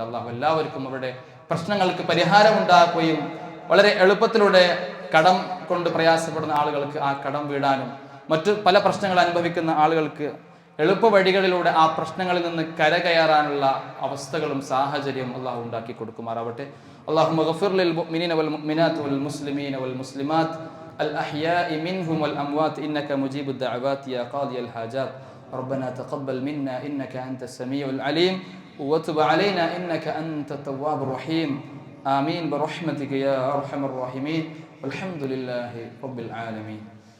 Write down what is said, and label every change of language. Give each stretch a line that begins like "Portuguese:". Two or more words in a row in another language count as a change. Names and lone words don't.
Malayalam: അല്ലാഹു എല്ലാവർക്കും അവരുടെ പ്രശ്നങ്ങൾക്ക് പരിഹാരം ഉണ്ടാക്കുകയും വളരെ എളുപ്പത്തിലൂടെ കടം കൊണ്ട് പ്രയാസപ്പെടുന്ന ആളുകൾക്ക് ആ കടം വീടാനും മറ്റു പല പ്രശ്നങ്ങൾ അനുഭവിക്കുന്ന ആളുകൾക്ക് എളുപ്പ വഴികളിലൂടെ ആ പ്രശ്നങ്ങളിൽ നിന്ന് കരകയറാനുള്ള അവസ്ഥകളും സാഹചര്യവും അല്ലാഹു ഉണ്ടാക്കി കൊടുക്കുമാറാവട്ടെ.
Arabic: اللهم اغفر للمؤمنين والمؤمنات والمسلمين والمسلمات الأحياء منهم والأموات إنك مجيب الدعوات يا قاضي الحاجات ربنا تقبل منا إنك أنت السميع العليم وتب علينا إنك أنت التواب الرحيم آمين برحمتك يا أرحم الراحمين والحمد لله رب العالمين.